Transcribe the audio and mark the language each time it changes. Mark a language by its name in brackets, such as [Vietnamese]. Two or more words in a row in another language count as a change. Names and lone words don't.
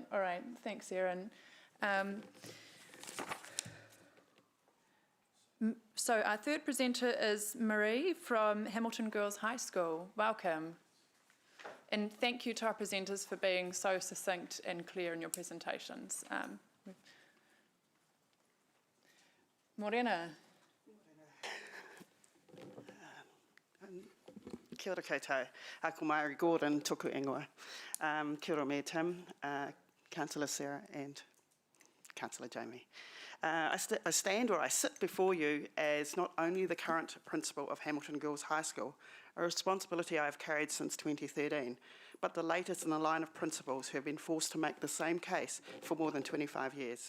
[English] All right, thanks, Erin. So our third presenter is Marie from Hamilton Girls High School. Welcome. And thank you to our presenters for being so succinct and clear in your presentations. [Māori] Morena. Kia ora koutou. Ko Mari Gordon, toku ingoa. Kia ora me [English] Tim, Councillor Sarah and Councillor Jamie. I stand or I sit before you as not only the current principal of Hamilton Girls High School, a responsibility I have carried since 2013, but the latest in a line of principals who have been forced to make the same case for more than 25 years.